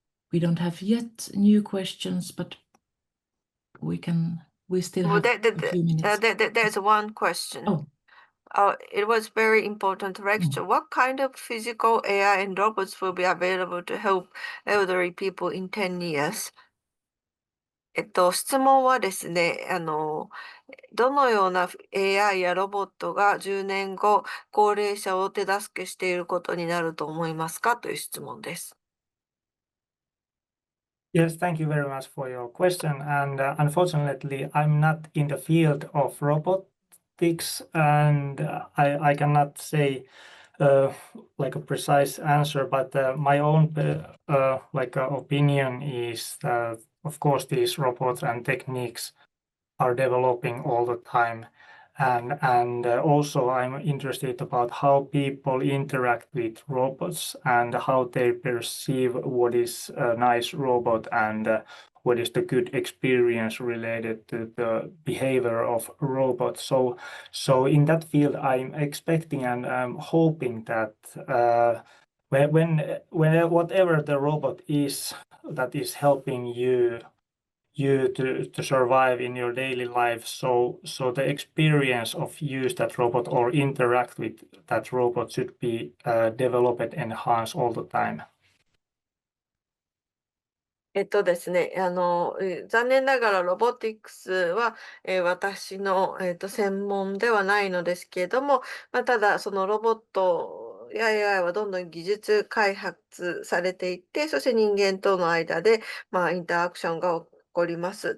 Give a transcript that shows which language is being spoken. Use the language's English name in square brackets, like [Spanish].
[English] We don't have yet new questions, but we still have a few minutes. There's one question. Oh. It was very important lecture. What kind of physical AI and robots will be available to help elderly people in 10 years? [Japanese] 質問はですね、どのような AI やロボットが10年後、高齢者を手助けしていることになると思いますかという質問です。 [English] Yes, thank you very much for your question. And unfortunately, I'm not in the field of robotics, and I cannot say like a precise answer. But my own opinion is that, of course, these robots and techniques are developing all the time. And also I'm interested about how people interact with robots and how they perceive what is a nice robot and what is the good experience related to the behavior of robots. So in that field, I'm expecting and I'm hoping that when whatever the robot is that is helping you to survive in your daily life, so the experience of use that robot or interact with that robot should be developed and enhanced all the time. [Japanese] ですね、残念ながらロボティクスは、私の、専門ではないのですけれども、ただそのロボットや AI はどんどん技術開発されていって、そして人間との間で、インタラクションが起こります。